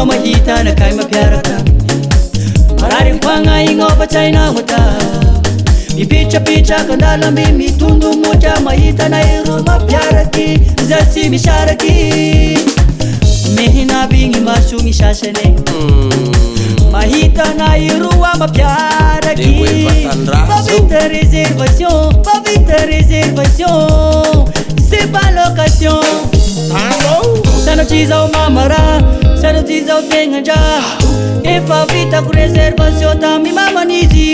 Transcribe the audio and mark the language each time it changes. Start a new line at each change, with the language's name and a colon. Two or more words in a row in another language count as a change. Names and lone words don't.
Malagasy: mahita anakay mapiaraka marary koagna ignaova tsy hainao tao mipitrapitraka andalamby mitondo motra mahita anay ro mapiaraky zasy misaraky mehinabigny masogny sasany mahita anay roa mapiaraky fa vita réservation fa vita réservation
French: c'est pas location
Malagasy: sanatry zao mamara sanatry zao tegnandra efa vitako réservation tamy maman'izy